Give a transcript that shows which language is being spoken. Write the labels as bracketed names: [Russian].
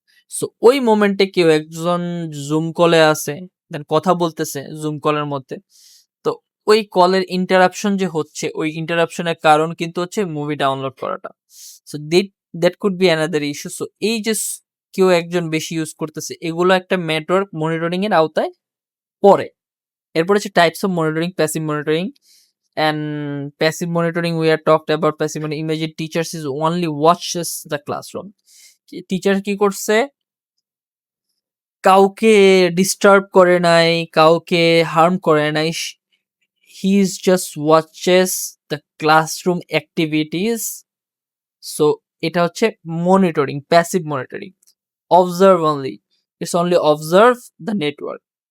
[Bangla] So ওই মোমেন্টে কেউ একজন জুম কলে আছে, দেন কথা বলতেছে জুম কলের মধ্যে, তো ওই কলের ইন্টারাপশন যে হচ্ছে, ওই ইন্টারাপশনের কারণ কিন্তু হচ্ছে মুভি ডাউনলোড করাটা। [English] So that could be another issue. [Bangla] So এই যে কেউ একজন বেশি ইউজ করতেছে, এগুলো একটা নেটওয়ার্ক মনিটরিং এর আওতায় পড়ে। এরপর হচ্ছে types of monitoring, passive monitoring. [English] And passive monitoring, we are talked about passive monitoring. Imagine teachers is only watches the classroom. [Bangla] Teacher কি করছে, কাউকে ডিস্টার্ব করে নাই, কাউকে হার্ম করে নাই, [English] He is just watches the classroom activities. [Bangla] So এটা হচ্ছে monitoring, passive monitoring. Observe only, [English] It's only observe the network.